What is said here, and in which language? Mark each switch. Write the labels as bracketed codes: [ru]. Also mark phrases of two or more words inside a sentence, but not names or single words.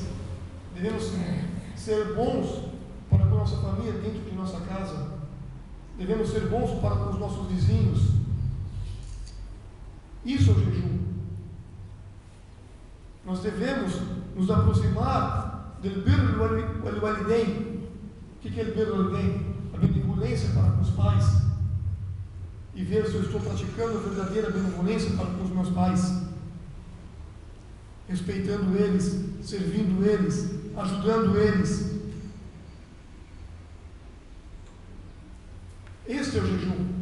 [pt] Devemos ser bons para com a nossa família dentro de nossa casa, devemos ser bons para com os nossos vizinhos. Isso é o jejum. Nós devemos nos aproximar do [ar] بر الوالدين. [pt] O que é o [ar] بر الوالدين? [pt] A benevolência para com os pais, e ver se eu estou praticando a verdadeira benevolência para com os meus pais, respeitando eles, servindo eles, ajudando eles. Este é o jejum.